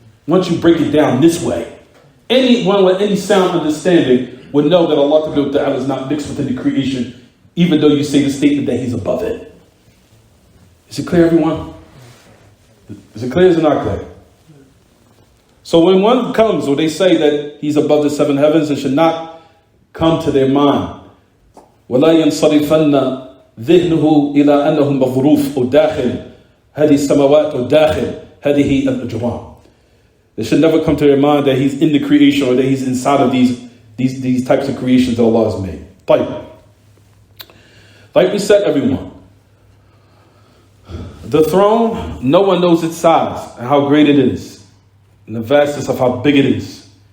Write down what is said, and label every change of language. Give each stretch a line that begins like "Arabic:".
English: Once you break it down this way, anyone with any sound understanding would know that Allah Ta'ala is not mixed within the creation, even though you say the statement that He's above it. Is it clear, everyone? Is it clear or is it not clear? So when one comes or they say that He's above the seven heavens, it should not come to their mind.
Arabic: وَلَا يَنصَرِفَنَّ ذِهْنُهُ إِلَىٰ أَنَّهُ مَغْرُوفٌ أو داخل هذه السماوات أو داخل هذه الأجرام.
English: It should never come to their mind that He's in the creation or that He's inside of these types of creations that Allah has made. Like we said, everyone, the throne, no one knows its size and how great it is, and the vastness of how big it is.